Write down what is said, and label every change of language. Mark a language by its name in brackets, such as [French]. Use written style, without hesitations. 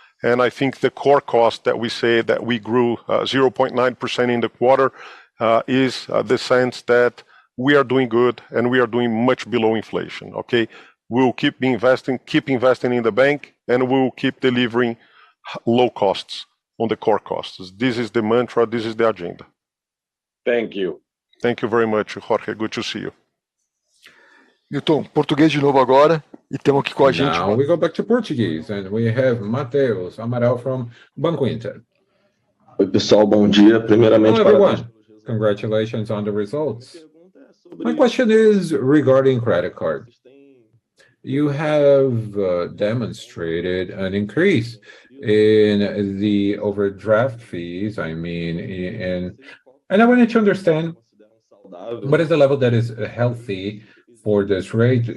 [English] And I think the core cost that we say that we grew 0.9% in the quarter is the sense that we are doing good and we are doing much below inflation, okay? We'll keep investing in the bank, and we'll keep delivering low costs on the core costs. This is the mantra, this is the agenda. Thank you. Thank you very much, Jorge. Good to see you. [Portuguese] Milton, português de novo agora, e temos aqui com a gente. [English] Now we go back to Portuguese, and we have Mateus Amaral from Banco Inter. [Portuguese] Oi, pessoal, bom dia. Primeiramente, [English] hello, everyone. Congratulations on the results. My question is regarding credit card. You have demonstrated an increase in the overdraft fees, and I wanted to understand what is the level that is healthy for this rate.